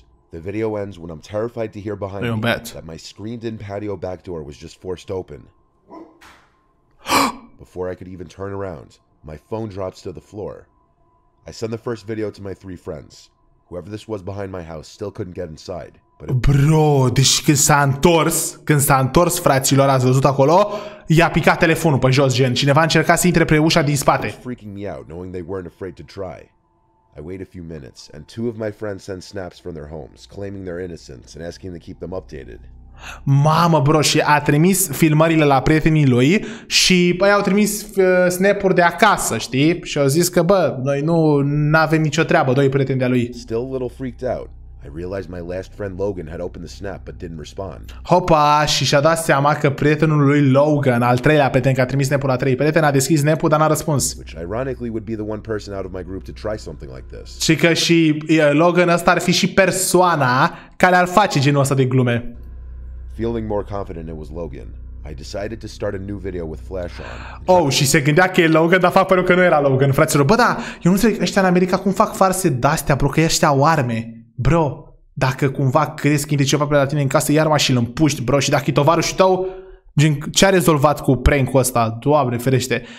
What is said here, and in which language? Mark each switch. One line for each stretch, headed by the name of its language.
English: The video ends when I'm terrified to hear behind me that my screened-in patio back door was just forced open. Before I could even turn around, my phone drops to the floor. I send the first video to my 3 friends. Whoever this was behind my house still couldn't get inside.
Romanian: Bro, deci când s-a întors, fraților, ați văzut acolo, i-a picat telefonul pe jos, gen. Cineva a încercat să intre pe ușa din spate.
English: Freaking me out, knowing they weren't afraid to try. I wait a few minutes, and 2 of my friends send snaps from their homes, claiming their innocence and asking to keep them updated.
Romanian: Mamă, bro, și a trimis filmările la prietenii lui și băi, au trimis snap-uri de acasă, știi? Și au zis că, bă, noi nu avem nicio treabă, doi prieteni de-a lui.
English: Still a little freaked out, I realized my last friend Logan had opened the snap but didn't respond.
Romanian: Hopa, și și-a dat seama că prietenul lui Logan, al treilea prieten, că a trimis snap-ul la 3 prieten, a deschis snap-ul, dar n-a răspuns.
English: Which ironically would be the one person out of my group to try something like this.
Romanian: Și că și Logan ăsta ar fi și persoana care ar face genul ăsta de glume.
English: Feeling more confident it was Logan, I decided to start a new video with flash on.
Romanian: Oh, și se gândea că e Logan, dar fac părul că nu era Logan, fraților. Bă, da, eu nu înțeleg ăștia în America cum fac farse de-astea, bro, că ăștia au arme. Bro, dacă cumva crezi că intre ceva pe la tine în casă, iar arma și îl împuști, bro, și dacă e tovarășul tău, ce a rezolvat cu prank-ul ăsta? Doamne, ferește.